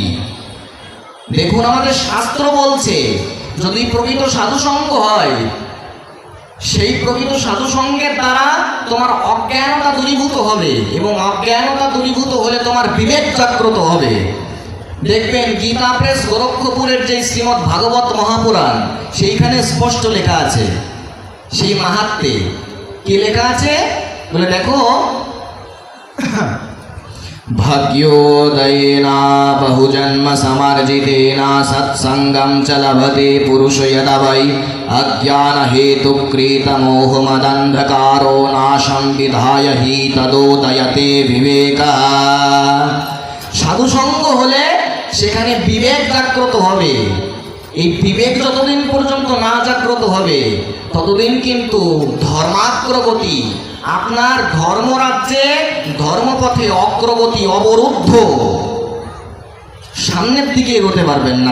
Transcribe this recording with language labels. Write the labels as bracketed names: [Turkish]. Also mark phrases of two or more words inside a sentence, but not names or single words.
[Bangla] দেখুন, আমাদের শাস্ত্র বলছে যদি প্রকৃত সাধুসঙ্গ হয়, সেই প্রকৃত সাধুসঙ্গের দ্বারা তোমার অজ্ঞানতা দূরীভূত হবে, এবং অজ্ঞানতা দূরীভূত হলে তোমার বিবেক জাগ্রত হবে। দেখবেন গীতা প্রেস গোরক্ষপুরের যে শ্রীমদ্ ভাগবত মহাপুরাণ, সেইখানে স্পষ্ট লেখা আছে, সেই মাহাত্ম্যে কি লেখা আছে বলে দেখো, [Sanskrit] भाग्योदयेना बहुजन्म समर्जितेना सत्संगं च लभते पुरुष यदा वै अज्ञानहेतुकृतमोहमदन्धकारो नाशं विधाय हि तदोदयते विवेकः। [Bangla] সাধুসঙ্গ হলে সেখানে বিবেক জাগ্রত হবে। এই বিবেক যতদিন পর্যন্ত না জাগ্রত হবে ততদিন কিন্তু ধর্মাগ্রগতি, আপনার ধর্মরাজ্যে ধর্মপথে অগ্রগতি অবরুদ্ধ, সামনের দিকে এগোতে পারবেন না।